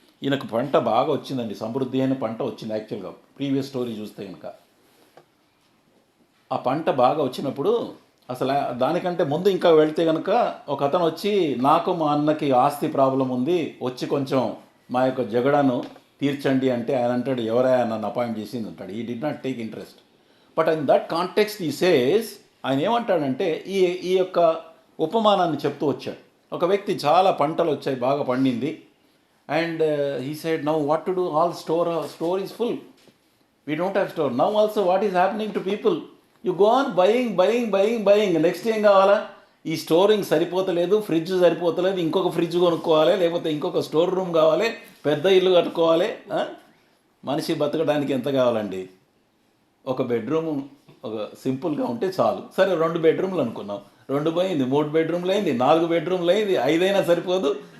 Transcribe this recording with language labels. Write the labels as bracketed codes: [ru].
[te] ఈయనకు పంట బాగా వచ్చిందండి, సమృద్ధి అయిన పంట వచ్చింది. యాక్చువల్గా ప్రీవియస్ స్టోరీ చూస్తే కనుక ఆ పంట బాగా వచ్చినప్పుడు అసలు దానికంటే ముందు ఇంకా వెళ్తే కనుక ఒక అతను వచ్చి నాకు మా అన్నకి ఆస్తి ప్రాబ్లం ఉంది, వచ్చి కొంచెం మా యొక్క జగడను తీర్చండి అంటే ఆయన అంటాడు ఎవరైనా నన్ను అపాయింట్ చేసింది అంటాడు. [en] He did not take interest. But in that context he says [te] ఆయన ఏమంటాడంటే ఈ యొక్క ఉపమానాన్ని చెప్తూ వచ్చాడు. ఒక వ్యక్తి చాలా పంటలు వచ్చాయి, బాగా పండింది. [en] And he said, now what to do? All store is full. We don't have store. Now also what is happening to people? You go on buying. Next [te] ఏం కావాలా? ఈ స్టోరింగ్ సరిపోతలేదు, ఫ్రిడ్జ్ సరిపోతలేదు, ఇంకొక ఫ్రిడ్జ్ కొనుక్కోవాలి, లేకపోతే ఇంకొక స్టోర్ రూమ్ కావాలి, పెద్ద ఇల్లు కట్టుకోవాలి. మనిషి బతకడానికి ఎంత కావాలండి? ఒక బెడ్రూమ్ ఒక సింపుల్గా ఉంటే చాలు. సరే 2 బెడ్రూమ్లు అనుకున్నాం, 2 పోయింది, 3 బెడ్రూమ్లు అయింది, 4 బెడ్రూమ్లు అయింది, 5 అయినా సరిపోదు.